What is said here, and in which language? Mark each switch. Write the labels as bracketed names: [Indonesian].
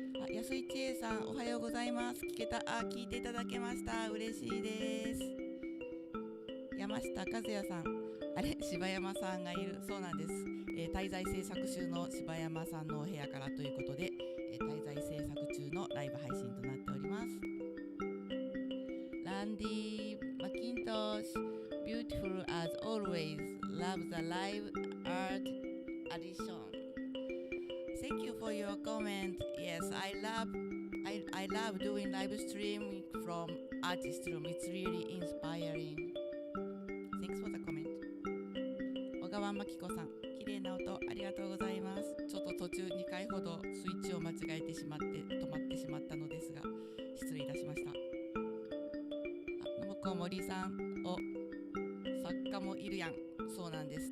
[Japanese] 安井千恵さん、おはようございます。聞いていただけました。嬉しいです。山下和也さん、柴山さんがいる。そうなんです。滞在制作中の柴山さんのお部屋からということで、滞在制作中のライブ配信となっております。 [English] Randy McIntosh, beautiful as always. Love the live art edition. Thank you for your comment. Yes, I love doing live streaming from artist room. It's really inspiring. Thanks for the comment. [Japanese] 小川真紀子さん、綺麗な音ありがとうございます。ちょっと途中2回ほどスイッチを間違えてしまって止まってしまったのですが、失礼いたしました。信子森さん、作家もいるやん。そうなんです。